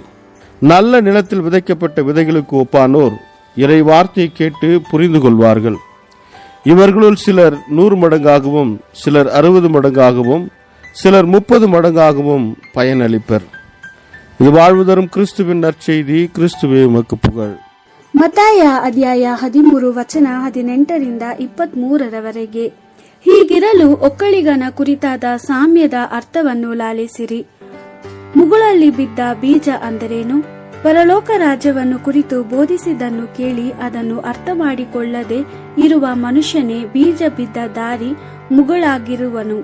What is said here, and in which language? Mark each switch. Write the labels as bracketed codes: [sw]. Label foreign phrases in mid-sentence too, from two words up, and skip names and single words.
[ta] நல்ல நிலத்தில் விதைக்கப்பட்ட விதைகளுக்கு ஒப்பானோர் இறை வார்த்தையை கேட்டு புரிந்து கொள்வார்கள். இவர்களுள் சிலர் 100 மடங்காகவும், சிலர் 60 மடங்காகவும், சிலர் 30 மடங்காகவும் பயனளிப்பர். இது வாழ்வு தரும் கிறிஸ்துவின் நற்செய்தி. கிறிஸ்துவே உமக்கு புகழ். [kn] ಮತ್ತಾಯ ಅಧ್ಯಾಯ 13 ವಚನ 18-23 ಹೀಗಿರಲು ಒಕ್ಕಲಿಗನ ಕುರಿತಾದ ಸಾಮ್ಯದ ಅರ್ಥವನ್ನು ಲಾಲಿಸಿರಿ. ಮುಗುಳಲ್ಲಿ ಬಿದ್ದ ಬೀಜ ಅಂದರೇನು? ಪರಲೋಕ ರಾಜ್ಯವನ್ನು ಕುರಿತು ಬೋಧಿಸಿದ್ದನ್ನು ಕೇಳಿ ಅದನ್ನು ಅರ್ಥ ಮಾಡಿಕೊಳ್ಳದೆ ಇರುವ ಮನುಷ್ಯನೇ ಬೀಜ ಬಿದ್ದ ದಾರಿ ಮುಗುಳಾಗಿರುವನು.